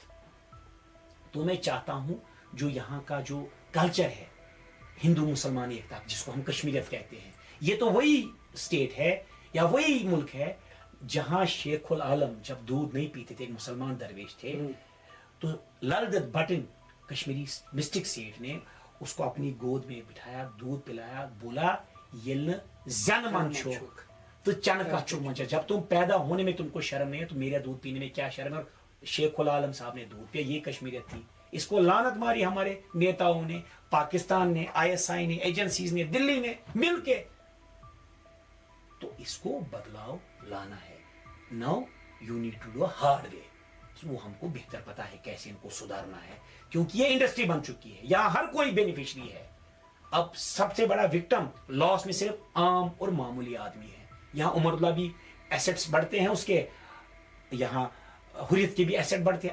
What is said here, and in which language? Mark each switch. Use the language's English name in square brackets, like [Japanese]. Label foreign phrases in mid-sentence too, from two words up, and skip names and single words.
[Urdu] تو میں چاہتا ہوں جو یہاں کا جو کلچر ہے, ہندو مسلمان ایکتا, جس کو ہم کشمیریت کہتے ہیں, یہ تو وہی اسٹیٹ ہے یا وہی ملک ہے جہاں شیخ العالم جب دودھ نہیں پیتے تھے, ایک مسلمان درویش تھے, تو للدت بٹن کشمیری [English] mystic saint [Urdu] نے اس کو اپنی گود میں بٹھایا, دودھ پلایا, بولا [Kashmiri] یل زن من چھوک تو چن کا چھو منچا. [Urdu] جب تم پیدا ہونے میں تم کو شرم نہیں ہے تو میرا دودھ پینے میں کیا شرم ہے. اور شیخ العالم صاحب نے دودھ پیا, یہ کشمیریت تھی. اس کو لعنت ماری ہمارے نیتاؤں نے, پاکستان نے, ISI نے, ایجنسیز نے, دلی نے مل کے. تو اس کو بدلاؤ لانا ہے. [English] now you need to do hard way. [Urdu] وہ ہم کو بہتر پتا ہے کیسے ان کو سدھارنا ہے, کیونکہ یہ انڈسٹری بن چکی ہے, یہاں ہر کوئی بینیفیشری ہے. اب سب سے بڑا وکٹم لاس میں صرف عام اور معمولی آدمی ہے. یہاں عمر اللہ بھی ایسٹس بڑھتے ہیں اس کے, یہاں حریت کے بھی ایسٹ بڑھتے ہیں.